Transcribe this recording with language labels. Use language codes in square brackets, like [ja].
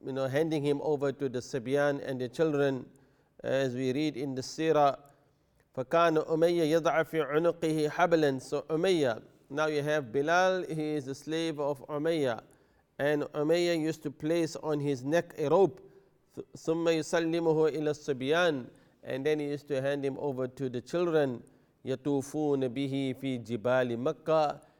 [en] Handing him over to the Sibyan and the children, as we read in the Seerah. [ar] فَكَانَ أُمَيَّ يَضَعَ فِي عُنُقِهِ حَبْلًا. [en] So Umayyah, now you have Bilal, he is the slave of Umayyah. And Umayyah used to place on his neck a rope. [ar] ثُمَّ يُسَلِّمُهُ إِلَى الصِّبْيَانِ. [en] And then he used to hand him over to the children. [ar] يَطُوفُونَ بِهِ فِي جِبَالِ مَكَّةِ.